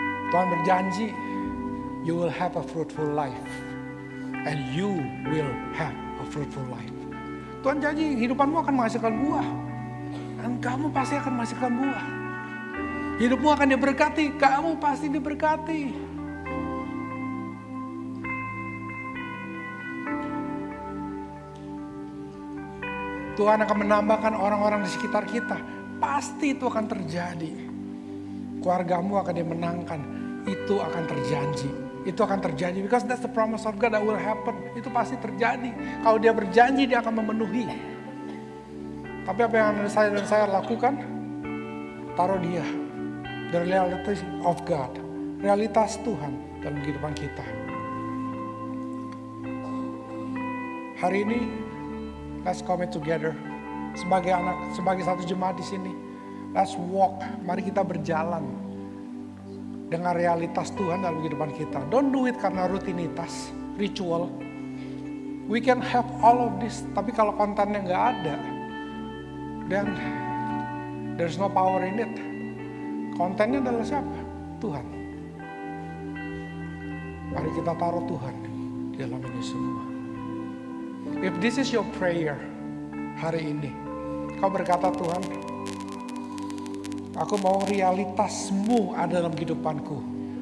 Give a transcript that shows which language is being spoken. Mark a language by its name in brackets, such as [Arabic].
[Indonesian] Tuhan berjanji, [English] you will have a fruitful life. And you will have a fruitful life. [Indonesian] Tuhan janji hidupanmu akan menghasilkan buah. Dan kamu pasti akan menghasilkan buah. Hidupmu akan diberkati, kamu pasti diberkati. Tuhan akan menambahkan orang-orang di sekitar kita. Pasti itu akan terjadi. Keluargamu akan dimenangkan. Itu akan terjanji. Itu akan terjadi. [English] Because that's the promise of God that will happen. [Indonesian] Itu pasti terjadi. Kalau Dia berjanji, Dia akan memenuhi. Tapi apa yang saya lakukan? Taruh Dia. [English] The reality of God. [Indonesian] Realitas Tuhan dalam kehidupan kita. Hari ini, [English] let's commit together. [Indonesian] Sebagai anak, sebagai satu jemaat di sini. [English] Let's walk. [Indonesian] Mari kita berjalan dengan realitas Tuhan dalam kehidupan kita. [English] Don't do it [Indonesian] karena rutinitas, ritual. [English] We can have all of this, [Indonesian] tapi kalau kontennya nggak ada, [English] then there's no power in it. [Indonesian] Kontennya adalah siapa? Tuhan. Mari kita taruh Tuhan di dalam ini semua. [English] If this is your prayer [Indonesian] hari ini, kau berkata, Tuhan, aku mau realitasmu ada dalam kehidupanku.